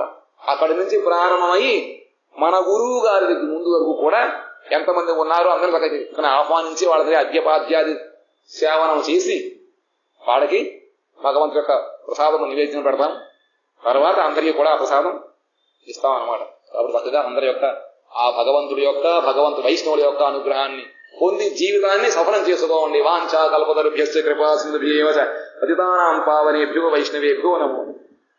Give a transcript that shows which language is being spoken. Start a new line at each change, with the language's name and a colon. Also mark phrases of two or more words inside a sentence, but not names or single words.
Telugu: అక్కడి నుంచి ప్రారంభమయ్యి మన గురువు గారి దగ్గర ముందు వరకు కూడా ఎంతమంది ఉన్నారో అందరూ చక్కగా ఆహ్వానించి వాళ్ళ దగ్గర అద్యపాద్యాది సేవనం చేసి వాళ్ళకి భగవంతుడి యొక్క ప్రసాదం నివేదన పెడతాం. తర్వాత అందరికీ కూడా ఆ ప్రసాదం ఇస్తాం అన్నమాట. కాబట్టి చక్కగా అందరి యొక్క ఆ భగవంతుడి యొక్క వైష్ణవుడి యొక్క అనుగ్రహాన్ని పొంది జీవితాన్ని సఫలం చేసుకోండి.
Sanskrit: వాంఛా కల్పతరుభ్యశ్చ కృపా సింధుభ్యేవ చ పతితానాం పావనేభ్యో వైష్ణవేభ్యో నమో.